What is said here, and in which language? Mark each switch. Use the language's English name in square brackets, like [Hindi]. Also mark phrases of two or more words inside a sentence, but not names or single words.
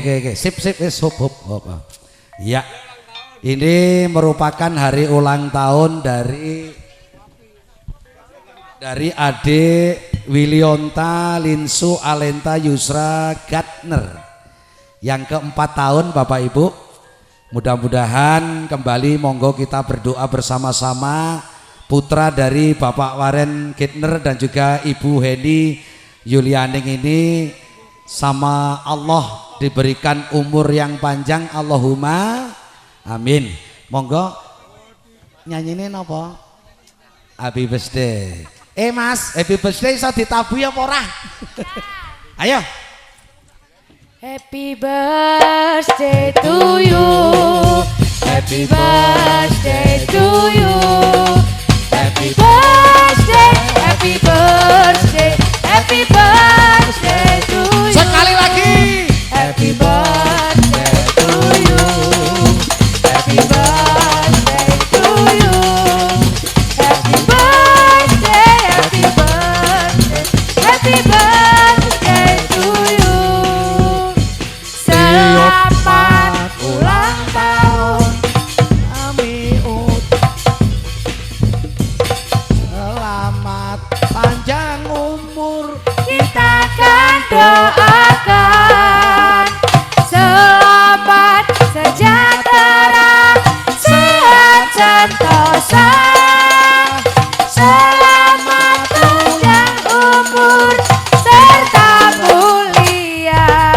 [Indonesian] Sip, hop. Ya, ini merupakan hari ulang tahun dari Ade Wilionta Linsu Alenta Yusra Gatner yang keempat tahun Bapak Ibu. Mudah-mudahan kembali monggo kita berdoa bersama-sama putra dari Bapak Waren Gatner dan juga Ibu Heni Yulianing ini sama Allah diberikan umur yang panjang, [Arabic] اللهم آمين. [Javanese] Monggo nyanyine napa? [English] Happy birthday. [Javanese] Mas, [English] happy birthday [Javanese] iso ditabuhi apa ora? Ayo. [English] Happy birthday to you. Happy birthday to you. Happy birthday, happy birthday, happy birthday to you. [Indonesian] Sekali lagi. Happy birthday to you. Happy birthday to you. Happy birthday, happy birthday, happy birthday to you. Selamat ulang tahun Amiut. Selamat panjang umur. Kita akan doakan selamat sejahtera, sehat sentosa. Selamat panjang umur serta mulia.